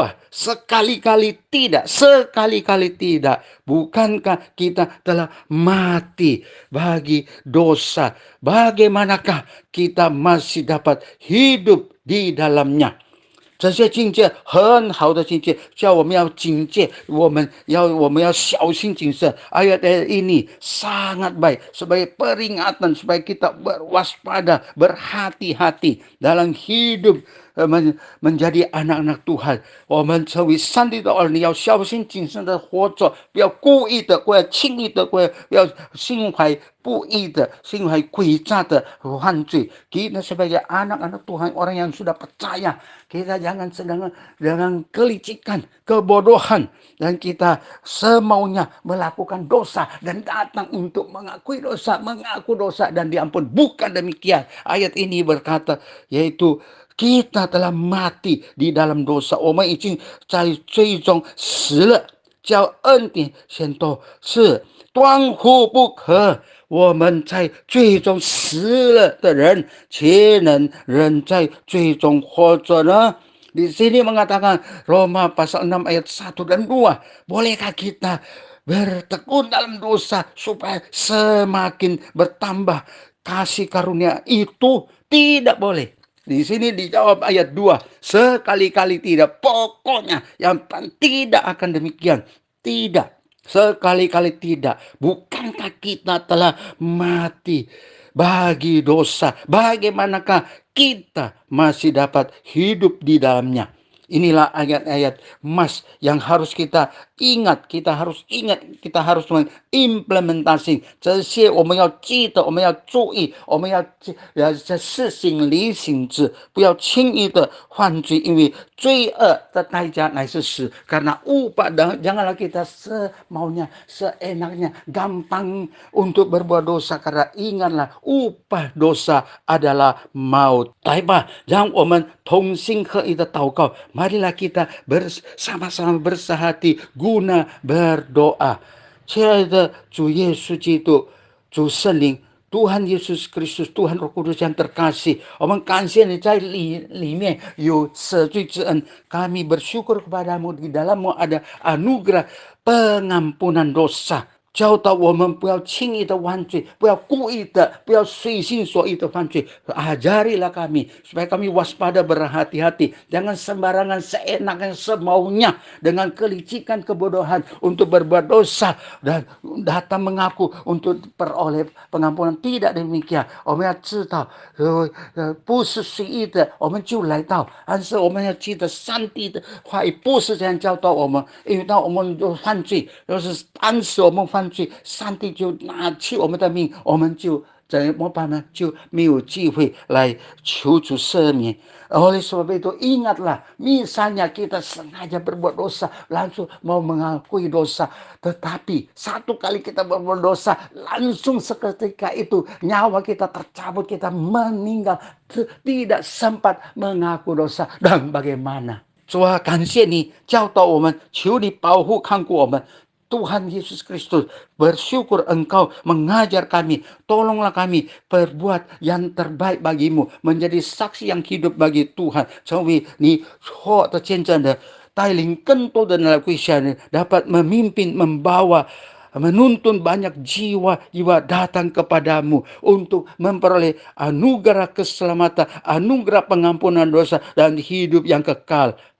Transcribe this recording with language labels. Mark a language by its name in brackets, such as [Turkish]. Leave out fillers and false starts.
[Indonesian] Sekali-kali tidak, sekali-kali tidak. Bukankah kita telah mati bagi dosa? Bagaimanakah kita masih dapat hidup di dalamnya? [Chinese] 这些境界很好的境界，叫我们要警戒，我们要小心谨慎。 [Indonesian] Ayat ini sangat baik sebagai peringatan supaya kita berwaspada, berhati-hati dalam hidup menjadi anak-anak Tuhan。 [Chinese] 我们成为上帝的儿女，要小心谨慎的活着，不要故意的，不要轻易的，不要心怀不义的、心怀诡诈的犯罪。 [Indonesian] Kita sebagai anak-anak Tuhan, orang yang sudah percaya, kita jangan sedang dengan kelicikan, kebodohan, dan kita semaunya melakukan dosa dan datang untuk mengaku dosa dan diampun. Bukan demikian. Ayat ini berkata, yaitu kita telah mati di dalam dosa. [Chinese] 我们已经在罪中死了，叫恩典显多，是断乎不可。我们在最终死了的人，岂能人在最终活着呢？ [Indonesian] Di sini mengatakan Roma pasal 6 ayat 1 dan 2. Bolehkah kita bertekun dalam dosa supaya semakin bertambah kasih karunia itu? Tidak boleh. Di sini dijawab ayat 2. Sekali-kali tidak. Pokoknya yang tidak akan demikian. Tidak. Sekali-kali tidak. Bukankah kita telah mati bagi dosa? Bagaimanakah kita masih dapat hidup di dalamnya? Inilah ayat-ayat emas yang harus kita ingat, kita harus mengimplementasi. [Chinese] 这些我们要记得，我们要注意，我们要实行离行之，不要轻易的犯罪，因为罪恶的代价乃是死。 [Indonesian] Karena upah, janganlah kita semaunya, seenaknya, gampang untuk berbuat dosa. Karena ingatlah, upah dosa adalah maut. [Chinese] 来吧，让我们同心合意的祷告。 [Indonesian] Marilah kita bersama-sama bersehati guna berdoa。 [Chinese] 亲爱的主耶稣基督，主圣灵。 [Indonesian] Tuhan Yesus Kristus, Tuhan Roh Kudus yang terkasih, [Chinese] 我们感谢你在里面有赦罪之恩， [Indonesian] kami bersyukur kepadamu, di dalammu ada anugerah pengampunan dosa。 [Chinese] 教导我们不要轻易的犯罪，不要故意的，不要随心所欲的犯罪。 [Indonesian] Ajarilah kami supaya kami waspada, berhati-hati, jangan sembarangan seenaknya semaunya dengan kelicikan kebodohan untuk berbuat dosa dan datang mengaku untuk peroleh pengampunan. Tidak demikian， [Chinese] 我们要知道不是随意的我们就来到，但是我们要记得上帝的话语不是这样教导我们。因为当我们犯罪，就是当时我们犯罪，上帝就拿去我们的命，我们就怎么办呢？就没有机会来求主赦免。 [Indonesian] Oleh sebab itu ingatlah, misalnya kita sengaja berbuat dosa, langsung mau mengakui dosa, tetapi satu kali kita berbuat dosa, langsung seketika itu nyawa kita tercabut, kita meninggal, tidak sempat mengaku dosa. Dan bagaimana? [Chinese] 主啊，感谢你教导我们，求你保护看顾我们。 [Indonesian] Tuhan Yesus Kristus, bersyukur Engkau mengajar kami, tolonglah kami berbuat yang terbaik bagimu, menjadi saksi yang hidup bagi Tuhan, [Chinese] 成为你所的见证人，带领更多的人来归向你， [Indonesian] dapat memimpin, membawa, menuntun banyak jiwa-jiwa datang kepadamu untuk memperoleh anugerah keselamatan, anugerah pengampunan dosa dan hidup yang kekal.